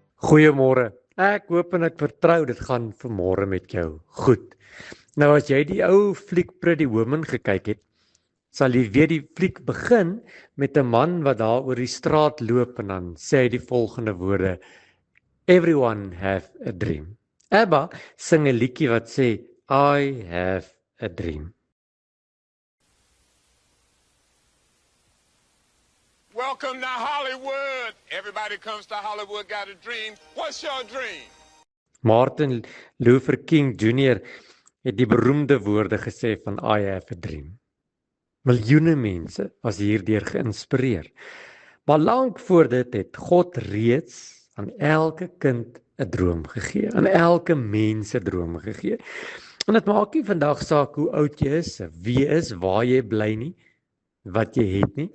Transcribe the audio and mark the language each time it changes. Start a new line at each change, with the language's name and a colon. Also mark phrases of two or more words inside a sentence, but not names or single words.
Afrikaans: Goeiemôre. Ek hoop en ek vertrou dit gaan vanmôre met jou goed. Nou as jy die ou fliek Pretty Woman gekyk het, sal jy weet die fliek begin met 'n man wat daar oor die straat loop en dan sê hy die volgende woorde:
English: Everyone have a dream.
Afrikaans: ABBA sing 'n liedjie wat sê
English: I have a dream. Welcome to Hollywood. Everybody comes to Hollywood, got a dream. What's your dream?
Afrikaans: Martin Luther King Jr. het die beroemde woorde gesê van
English: I have a dream.
Afrikaans: Miljoene mense was hierdeur geïnspireer. Maar lank voor dit het God reeds aan elke kind 'n droom gegee, aan elke mens 'n droom gegee. En dit maak nie vandag saak hoe oud jy is, wie jy is, waar jy bly nie, wat jy het nie.